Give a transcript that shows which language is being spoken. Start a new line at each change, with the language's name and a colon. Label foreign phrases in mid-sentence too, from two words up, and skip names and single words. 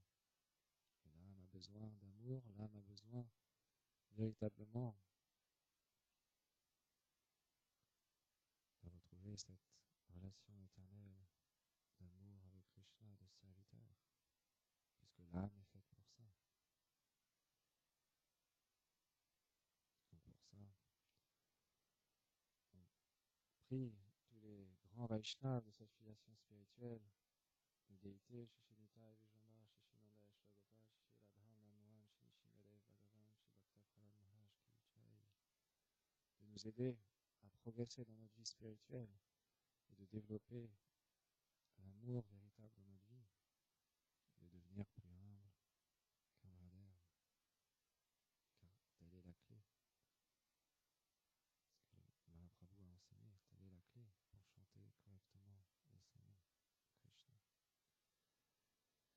French: Et l'âme a besoin d'amour, l'âme a besoin véritablement de retrouver cette relation éternelle d'amour avec Krishna, de serviteur, puisque l'âme est faite pour ça. Donc pour ça, on prie tous les grands Vaishnavas de cette filiation spirituelle, les déités, Shishinitai, Vijamba, Shishinanda, Shagopal, Shiradham, Nanuan, Shinishimadev, Bhagavan, Shibhakta Prahlad Maharaj
Hindi: Ki Jai,
French: de nous aider à progresser dans notre vie spirituelle et de développer l'amour véritable dans notre vie et de devenir plus humble, camaraderie, car telle est la clé. Ce que Mahaprabhu a enseigné, telle est la clé pour chanter correctement les saints noms Krishna.